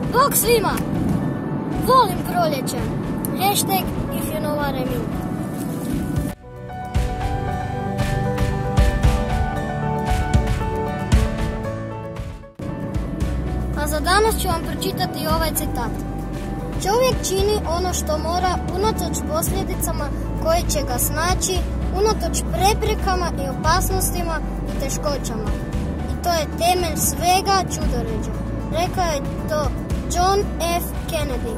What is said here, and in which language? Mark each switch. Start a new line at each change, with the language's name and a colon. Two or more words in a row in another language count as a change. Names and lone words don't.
Croatian: Bog svima! Volim proljeće.
English: Hashtag if you know what I mean.
Croatian: A za danas ću vam pročitati ovaj citat. Čovjek čini ono što mora unatoč posljedicama koje će ga snaći, unatoč preprekama i opasnostima i teškoćama. I to je temelj svega čudoređa. Rekao je to John F. Kennedy.